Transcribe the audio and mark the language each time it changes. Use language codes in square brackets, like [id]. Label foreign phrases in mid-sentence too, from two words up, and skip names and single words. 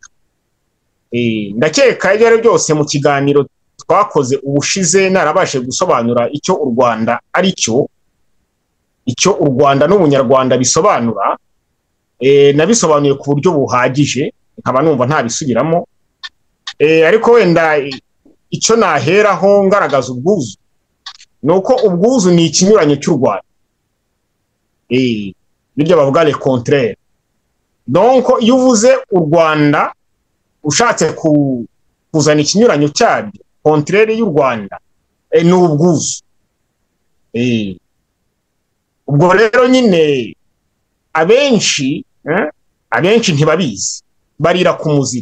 [rw] Ndakeka ibyo ari byose mu kiganiro twakoze ubushize narabashe gusobanura icyo u Rwanda ari cyo, icyo u Rwanda n'umunyarwanda bisobanura. Nabisobanuye ku buryo buhagije, nkaba numva ntabisubiramo. Ariko wenda icyo naheraho ngaragaza ubwuzu ni uko ubwuzu ni ikinyuranyo cy'u Rwanda. Biryo bavuga [fr] le contraire. [rw] Donc iyo uvuze u Rwanda ushatse kuzana ikinyuranyo cyabyo, contraire y'u Rwanda, ni ubwuzu. Ubwo rero nyine abenshi ntibabizi, barira ku muziro.